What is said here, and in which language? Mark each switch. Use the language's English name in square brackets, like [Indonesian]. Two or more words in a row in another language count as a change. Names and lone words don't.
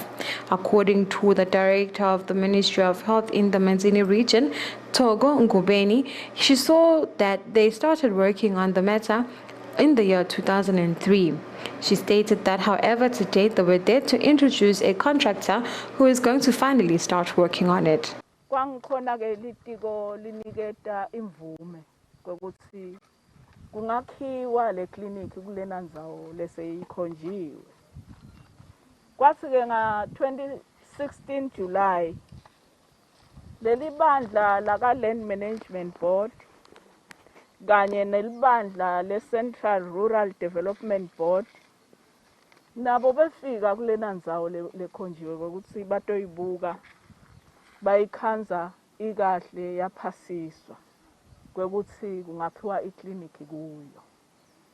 [English] According to the director of the Ministry of Health in the Manzini region, Togo Ngubeni, she saw that they started working on the matter in the year 2003. She stated that, however, to date they were there to introduce a contractor who is going to finally start working on it. [Swati] Kungakhiwa le clinic kulena ndzawo leseyikhonjiwe. Kwasike nga 2016 July leli bandla laka Land Management Board kanye nelibandla le Central Rural Development Board nabo befika kulena ndzawo lekhonjiwe ukuthi batoyibuka bayikhanza ikahle yaphasiswa kwekuthi kungakhiwa ikliniki kuyo.